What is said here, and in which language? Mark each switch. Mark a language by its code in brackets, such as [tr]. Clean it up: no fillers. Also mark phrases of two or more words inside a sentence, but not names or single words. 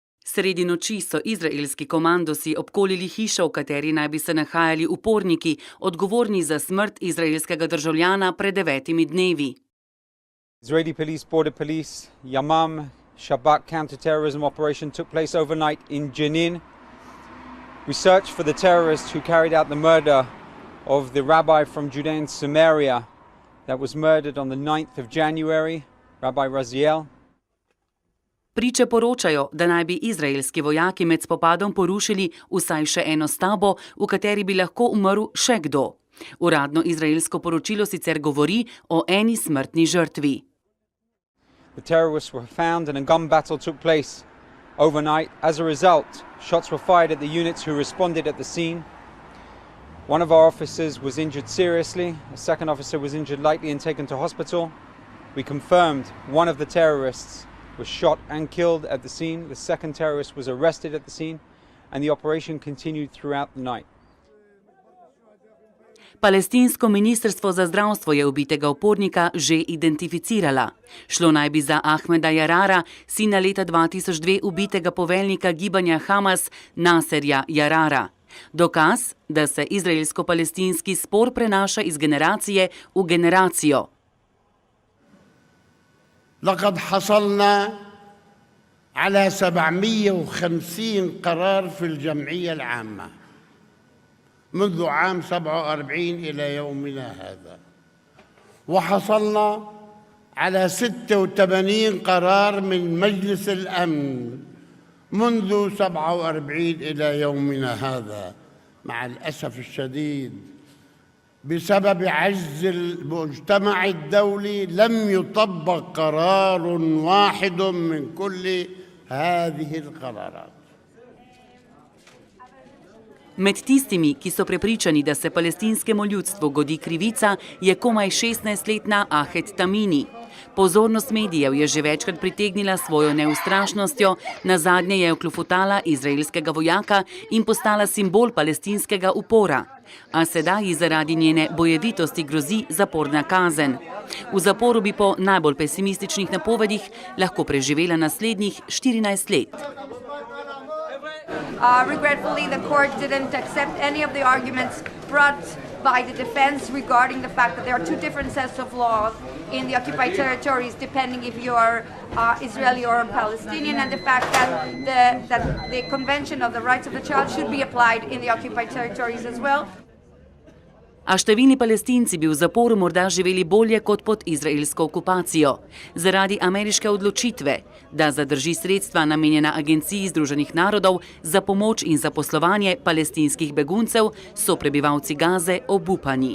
[sl] Sredi noči so izraelski komandosi obkolili hišo, v kateri naj bi se nahajali uporniki, odgovorni za smrt izraelskega državljana pred 9 dnevi. [en] Israeli police, border police, Yamam, Shabak counter-terrorism operation took place overnight in Jenin. We searched for the terrorists who carried out the murder of the rabbi from Judean Samaria that was murdered on the 9th of January, Rabbi Raziel. [sl] Priče poročajo, da naj bi izraelski vojaki med spopadom porušili vsaj še eno stavbo, v kateri bi lahko umrl še kdo. Uradno izraelsko poročilo sicer govori o eni smrtni žrtvi. [en] The terrorists were found and a gun battle took place overnight. As a result, shots were fired at the units who responded at the scene. One of our officers was injured seriously. A second officer was injured lightly and taken to hospital. We confirmed one of the terrorists was shot and killed at the scene. The second terrorist was arrested at the scene, and the operation continued throughout the night. [sl] Palestinsko ministrstvo za zdravstvo je ubitega upornika že identificirala. Šlo naj bi za Ahmeda Jarara, sina leta 2002 ubitega poveljnika gibanja Hamas Naserja Jarara. Dokaz, da se izraelsko-palestinski spor prenaša iz generacije v generacijo. [ar] لقد حصلنا على 750 قرار في الجمعية العامة منذ عام 47 إلى يومنا هذا، وحصلنا على 86 قرار من مجلس الأمن منذ 47 إلى يومنا هذا. مع الأسف الشديد بسبب عجز المجتمع الدولي لم يطبق قرار واحد من كل هذه القرارات. [sl] Med tistimi, ki so prepričani, da se palestinskemu ljudstvu godi krivica, je komaj 16-letna Ahed Tamini. Pozornost medijev je že večkrat pritegnila svojo neustrašnostjo, nazadnje je oklofutala izraelskega vojaka in postala simbol palestinskega upora. A sedaj ji zaradi njene bojevitosti grozi zaporna kazen. V zaporu bi po najbolj pesimističnih napovedih lahko preživela naslednjih 14 let. [en] Regretfully, the court didn't accept any of the arguments brought by the defense regarding the fact that there are two different sets of laws in the occupied territories, depending if you are Israeli or Palestinian, and the fact that the Convention of the Rights of the Child should be applied in the occupied territories as well. [sl] A številni Palestinci bi v zaporu morda živeli bolje kot pod izraelsko okupacijo. Zaradi ameriške odločitve, da zadrži sredstva namenjena Agenciji Združenih narodov za pomoč in zaposlovanje palestinskih beguncev, so prebivalci Gaze obupani.